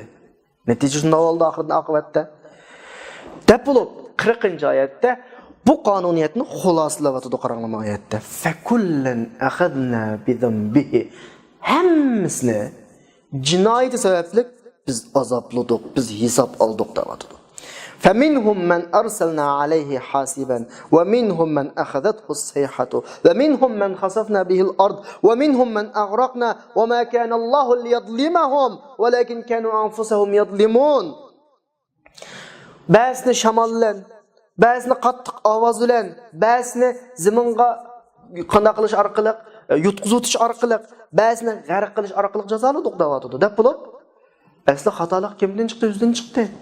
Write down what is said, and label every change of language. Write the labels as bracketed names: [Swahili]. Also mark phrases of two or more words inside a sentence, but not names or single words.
[Uzbek] Natija shunday oldi oqibatda. Deb bo'lib 40-oyatda bu qonuniyatni xulosalayotdi qaranglar oyatda. [Arabic] فكلا أخذنا بذنبه. [Uzbek] Hammasini jinoyati sababli biz azobladik, biz hisob oldik deyapti. [Arabic] فمنهم من أرسلنا عليه حاسبا ومنهم من أخذته الصيحة ومنهم من خسفنا به الأرض ومنهم من أغرقنا وما كان الله ليظلمهم ولكن كانوا أنفسهم يظلمون. [Uzbek] Ba'zini shamol bilan, ba'zini qattiq ovoz bilan, ba'zini ziminga qanday qilish orqali, yutqizutish orqali, ba'zini g'arq qilish orqali jazoladik deyapti. Deb bo'lib, asli xatolik kimdan chiqdi? O'zidan chiqdi.